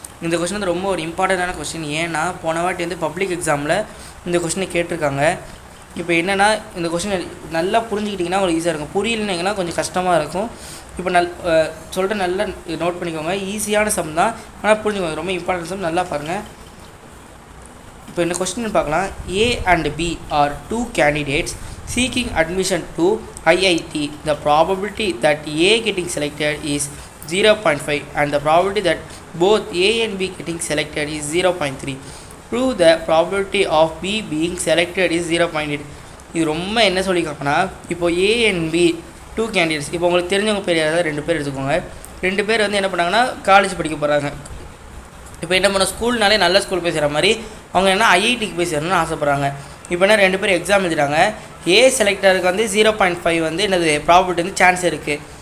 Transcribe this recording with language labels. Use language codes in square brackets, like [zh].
[ta] இந்த கொஸ்டின் வந்து ரொம்ப ஒரு இம்பார்ட்டண்ட்டான கொஸ்டின். ஏன்னா போன வாட்டி வந்து பப்ளிக் எக்ஸாமில் இந்த கொஸ்டினை கேட்டிருக்காங்க. இப்போ என்னென்னா இந்த கொஸ்டின் நல்லா புரிஞ்சுக்கிட்டிங்கன்னா உங்களுக்கு ஈஸியாக இருக்கும். புரியலைன்னா கொஞ்சம் கஷ்டமாக இருக்கும். இப்போ சொல்லிட்டு நல்லா நோட் பண்ணிக்கோங்க. ஈஸியான சம் தான், ஆனால் புரிஞ்சுக்கோங்க. ரொம்ப இம்பார்ட்டன்ட் சம், நல்லா பாருங்கள். இப்போ இந்த கொஸ்டின் பார்க்கலாம். [en] A and B are two candidates seeking admission to IIT. The probability that A getting selected is 0.5 and the probability that both A and B getting selected is 0.3. Prove the probability of B being selected is 0.8. [ta] இது ரொம்ப என்ன சொல்லியிருக்காங்கன்னா, இப்போ A and B two candidates. இப்போ உங்களுக்கு தெரிஞ்சவங்க பேர் யாராவது 2 பேர் எடுத்துக்கோங்க. 2 பேர் வந்து என்ன பண்ணாங்கன்னா காலேஜ் படிக்க போகிறாங்க. இப்போ என்ன பண்ண, ஸ்கூல்னாலே நல்ல ஸ்கூல் போய் சேர்கிற மாதிரி அவங்க என்ன ஐஐடிக்கு போய் சேரணும்னு ஆசைப்பட்றாங்க. இப்போ என்ன 2 பேர் எக்ஸாம் எழுதுறாங்க. ஏ செலக்டருக்கு வந்து 0.5 வந்து என்னது ப்ராபபிலிட்டி வந்து சான்ஸ் இருக்குது.